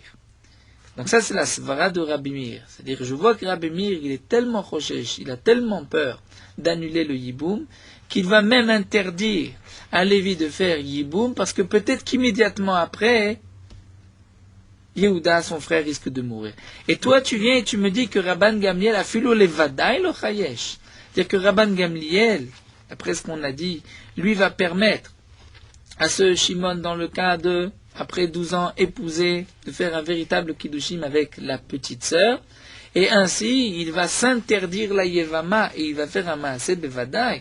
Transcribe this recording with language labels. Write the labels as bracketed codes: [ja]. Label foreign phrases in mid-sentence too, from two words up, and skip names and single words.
[fr] Donc ça, c'est la svara de Rabbi Meir. C'est-à-dire, je vois que Rabbi Meir, il est tellement choshesh, il a tellement peur d'annuler le Yiboum, qu'il va même interdire à Lévi de faire Yiboum, parce que peut-être qu'immédiatement après, Yehuda, son frère, risque de mourir. Et toi, tu viens et tu me dis que Rabban Gamliel a [he] אפילו לודאי לא חייש. [fr] C'est-à-dire que Rabban Gamliel, après ce qu'on a dit, lui va permettre à ce Shimon, dans le cas de, après 12 ans, épouser, de faire un véritable kiddushim avec la petite sœur, et ainsi, il va s'interdire la yevama, et il va faire un [he] מעשה בודאי.